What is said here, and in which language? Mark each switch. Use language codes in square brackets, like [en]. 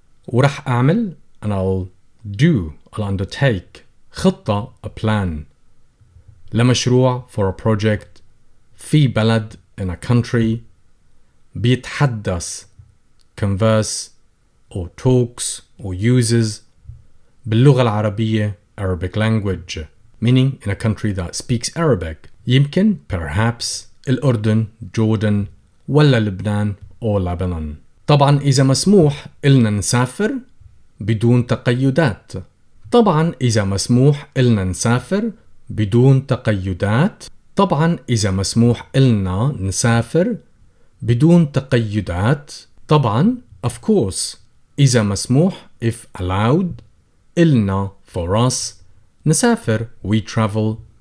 [ar] ورح أعمل [en] and I'll undertake [ar] خطة [en] a plan [ar] لمشروع [en] for a project [ar] في بلد [en] in a country [ar] بيتحدث [en] converse or talks or uses [ar] باللغة العربية [en] Arabic language meaning in a country that speaks Arabic. [ar] يمكن [en] perhaps الأردن Jordan [ar] ولا لبنان [en] or Lebanon. [ar] طبعا إذا مسموح إلنا نسافر بدون تقيدات. طبعا إذا مسموح إلنا نسافر بدون تقيدات. طبعا إذا مسموح إلنا نسافر بدون تقيدات. طبعا [en] of course [ar] إذا مسموح [en] if allowed [ar] إلنا [en] for us [ar] نسافر [en] we travel.